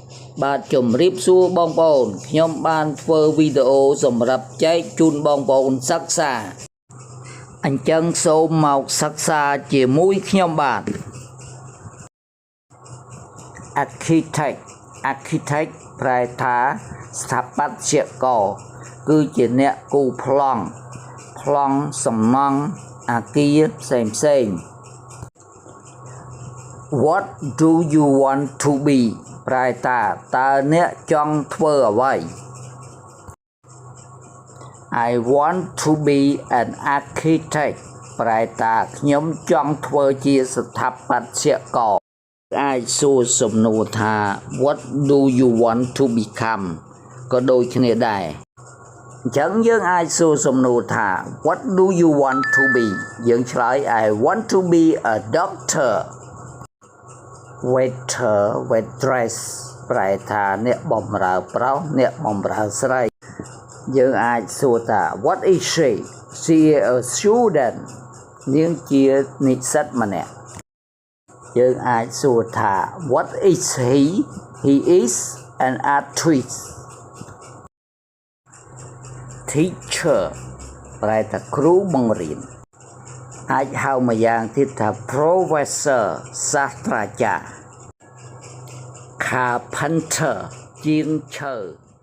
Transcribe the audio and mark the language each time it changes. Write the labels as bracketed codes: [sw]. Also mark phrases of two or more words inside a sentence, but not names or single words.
[km] បាទជំរាបសួរបងប្អូនខ្ញុំបានធ្វើវីដេអូសម្រាប់ចែកជូនបងប្អូនសិក្សាអញ្ចឹងសូមមកសិក្សាជាមួយខ្ញុំបាទ Architect ប្រែថាស្ថាបត្យករគឺជាអ្នកគូរប្លង់សំណង់អគារផ្សេង [en] What do you want to be [km] ប្រែថាតើអ្នកចង់ធ្វើអ្វី [en] I want to be an architect [km] ប្រែថាខ្ញុំចង់ធ្វើជាស្ថាបត្យករអាចសួរសំណួរថា [en] What do you want to become [km] ក៏ដូចគ្នាដែរអញ្ចឹងយើងអាចសួរសំណួរថា [en] What do you want to be [km] យើងឆ្លើយ [en] I want to be a doctor waiter waitress [km] ប្រែថាអ្នកបម្រើប្រុសអ្នកបម្រើស្រីយើងអាចសួរថា [en] What is she is a student [km] នាងជានិស្សិតម្នាក់យើងអាចសួរថា [en] What is he is an artist [km] teacher ប្រែថាគ្រូបង្រៀនអាចហៅម្យ៉ាងទៀតថា professor សាស្ត្រាចារ្យ carpenter ជាងឈើ